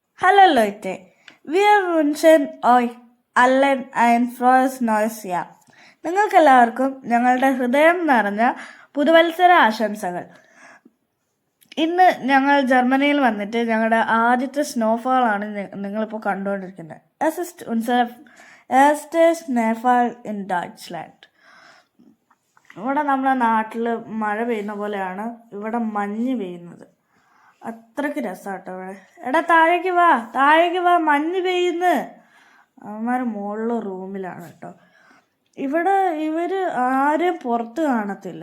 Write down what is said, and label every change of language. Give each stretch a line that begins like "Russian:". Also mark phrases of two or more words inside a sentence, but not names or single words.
German: Hallo Leute, wir wünschen euch allen ein frohes neues Jahr.
Malayalam: നിങ്ങൾക്കെല്ലാവർക്കും ഞങ്ങളുടെ ഹൃദയം നിറഞ്ഞ പുതുവത്സര ആശംസകൾ. ഇന്ന് ഞങ്ങൾ ജർമ്മനിയിൽ വന്നിട്ട് ഞങ്ങളുടെ ആദ്യത്തെ സ്നോഫാൾ ആണ് നിങ്ങളിപ്പോൾ കണ്ടുകൊണ്ടിരിക്കുന്നത്.
German: Es ist unser erstes Schneefall in Deutschland.
Malayalam: ഇവിടെ നമ്മുടെ നാട്ടിൽ മഴ പെയ്യുന്ന പോലെയാണ് ഇവിടെ മഞ്ഞ് പെയ്യുന്നത്. അത്രയ്ക്ക് രസമാട്ടോ ഇവിടെ. എടാ താഴേക്ക് വാ മഞ്ഞ് പെയ്യുന്നു. അവന്മാർ മുകളിൽ റൂമിലാണ് കേട്ടോ. ഇവിടെ ഇവർ ആരെയും പുറത്ത് കാണത്തില്ല.